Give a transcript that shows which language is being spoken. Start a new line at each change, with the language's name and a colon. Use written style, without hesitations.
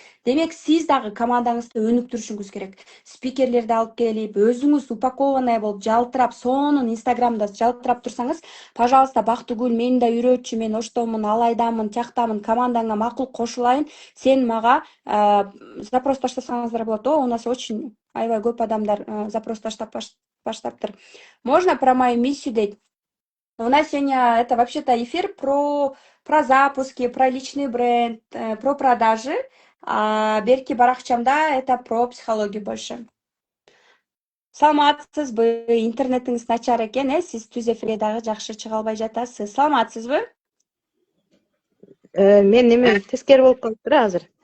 Kyrgyz: Демек, сиз дагы командаңызды өнүктүрүшүңүз керек. Спикерлерди алып келип, өзүңүз упакованный болуп, жалтырап, сонун Инстаграмда жалтырап турсаңыз, пожалуйста, Бактыгүл, мени да үйрөтчү, мен оштомун, алайдамын, тияктамын, командаңа макул кошулайын, сен мага запрос таштасаңыздар болот. О,
Russian: у нас очень
Kyrgyz: аябай көп адамдар запрос таштап баштаптыр.
Russian: Можно про мою миссию
Kyrgyz: дейт?
Russian: У нас сегодня это вообще-то эфир про запуски, про личный бренд, про продажи. А
Kyrgyz: берки баракчамда
Russian: это про психологию больше.
Kyrgyz: Саламатсызбы? Интернетиңиз начар экен, сиз түз эфирге дагы жакшы чыга албай жатасыз. Саламатсызбы? Мен немем тескери болуп калыптыр азыр.